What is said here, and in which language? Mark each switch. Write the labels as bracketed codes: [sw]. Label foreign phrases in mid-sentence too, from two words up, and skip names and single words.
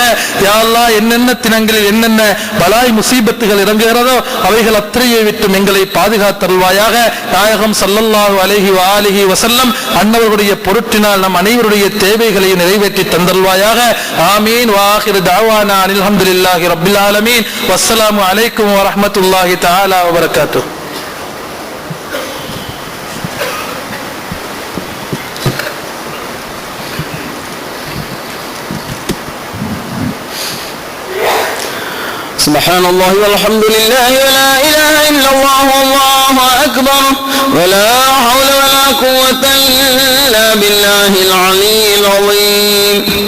[ar] يا الله, [ta] என்னென்ன தினங்களில் என்னென்ன பலாய் முசீபத்துகள் இறங்குகிறதோ அவைகள் அத்தனையை விட்டு எங்களை பாதுகாத்தருள்வாயாக. நாயகம் [ar] صلى الله عليه وسلم [ta] அன்னவர்களுடைய பொருட்டினால் நம் அனைவருடைய தேவைகளை நிறைவேற்றி தந்தல்வாயாக. ஆமீன். [ar] وآخر دعوانا أن الحمد لله رب العالمين. والسلام عليكم ورحمة الله تعالى وبركاته. سبحان الله والحمد لله ولا إله إلا الله والله أكبر ولا حول ولا قوة إلا بالله العلي العظيم.